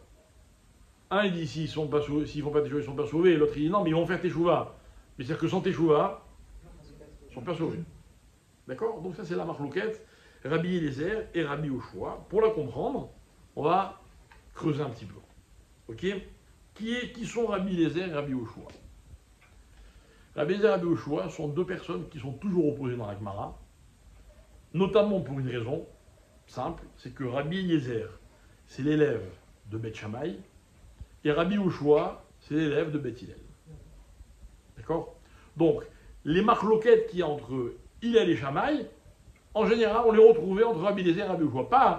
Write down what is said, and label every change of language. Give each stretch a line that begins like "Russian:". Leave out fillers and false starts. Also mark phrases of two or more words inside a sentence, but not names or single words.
French: Un, il dit s'ils ne font pas teshuva, ils ne sont pas sauvés, et l'autre, il dit non, mais ils vont faire teshuva. Mais c'est-à-dire que sans teshuva, ils ne sont pas sauvés. D'accord? Donc ça, c'est la marloquette, Rabbi Eliezer et Rabbi Yoshua. Pour la comprendre, on va creuser un petit peu. Ok? Qui sont Rabbi Eliezer et Rabbi Yoshua? Rabbi Eliezer et Rabbi Yoshua sont deux personnes qui sont toujours opposées dans la Gemara, notamment pour une raison simple, c'est que Rabbi Eliezer, c'est l'élève de Beth Shammai, et Rabbi Yoshua, c'est l'élève de Beth Hillel. D'accord? Donc, les marloquettes qu'il y a entre Hillel et Shammai, en général, on les retrouvait entre Rabbi Eliezer et Rabbi Yoshua.